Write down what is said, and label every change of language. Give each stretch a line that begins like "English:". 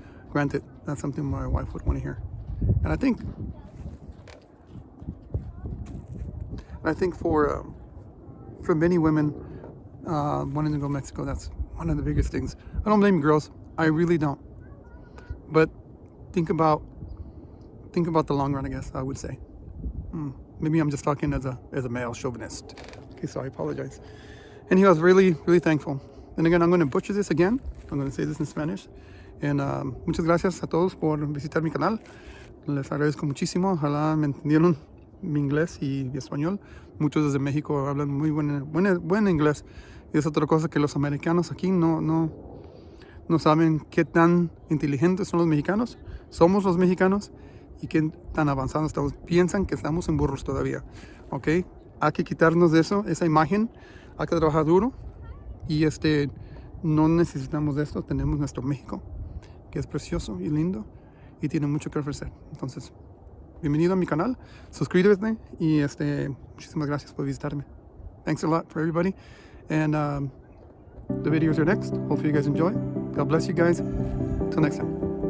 English: Granted, that's something my wife would want to hear. And I think for many women wanting to go to Mexico, that's one of the biggest things. I don't blame girls. I really don't. But think about the long run, I guess I would say. Maybe I'm just talking as a male chauvinist. Okay, so I apologize. And he was really, really thankful. And again, I'm going to butcher this again. I'm going to say this in Spanish.
Spanish: And muchas gracias a todos por visitar mi canal. Les agradezco muchísimo. Ojalá me entendieron mi inglés y mi español. Muchos desde México hablan muy buen inglés. Y es otra cosa que los americanos aquí no saben qué tan inteligentes son los mexicanos. Somos los mexicanos y qué tan avanzados estamos. Piensan que estamos en burros todavía. ¿Ok? Hay que quitarnos de eso, esa imagen. Hay que trabajar duro. Y no necesitamos de esto. Tenemos nuestro México, que es precioso y lindo y tiene mucho que ofrecer. Entonces, bienvenido a mi canal, suscríbete y muchísimas gracias por visitarme.
English: Thanks a lot for everybody, and the videos are next. Hopefully you guys enjoy. God bless you guys. Till next time.